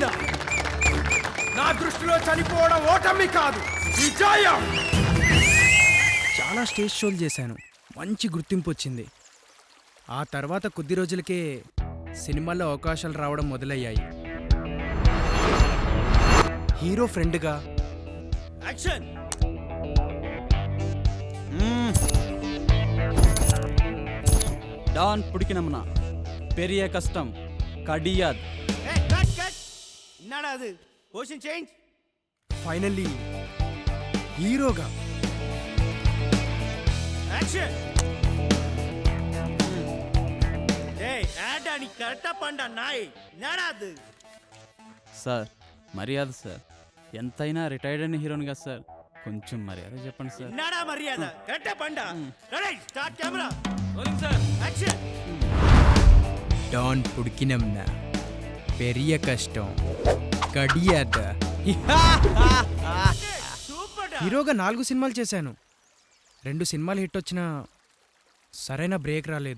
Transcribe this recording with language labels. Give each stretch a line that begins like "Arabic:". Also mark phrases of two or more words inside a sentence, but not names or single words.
Telugu: నా దృష్టిలో చనిపోవడం ఓటమి కాదు, విజయం. చాలా
English: stage shows
Telugu: చేశాను, మంచి గుర్తింపు వచ్చింది. ఆ తర్వాత కొద్ది రోజులకే సినిమాల్లో అవకాశాలు రావడం మొదలయ్యాయి. హీరో ఫ్రెండ్గా. యాక్షన్.
Tamil: டான் பிடிக்கணும்னா பெரிய கஷ்டம் கடியாது. என்னடா அது?
English: position change.
Telugu: ఫైనల్లీ హీరోగా. యాక్షన్.
Tamil: நீ கரெக்டா பண்ணா நாய் நடாது
Telugu: సార్ మర్యాద సార్ ఎంతైనా రిటైర్డ్ అయిన హీరోని కదా సార్ కొంచెం మర్యాద చెప్పండి సార్
Tamil: என்னடா மரியாதை கரெக்டா பண்ணா
English: ready start camera
Telugu: రోలింగ్ సార్ యాక్షన్
Tamil: டான் பிடிக்கணும்னா பெரிய கஷ்டம் கிடையாது
Telugu: హీరోగా 4 సినిమాలు చేశాను. 2 సినిమాలు హిట్ వచ్చినా సరైన బ్రేక్ రాలేదు.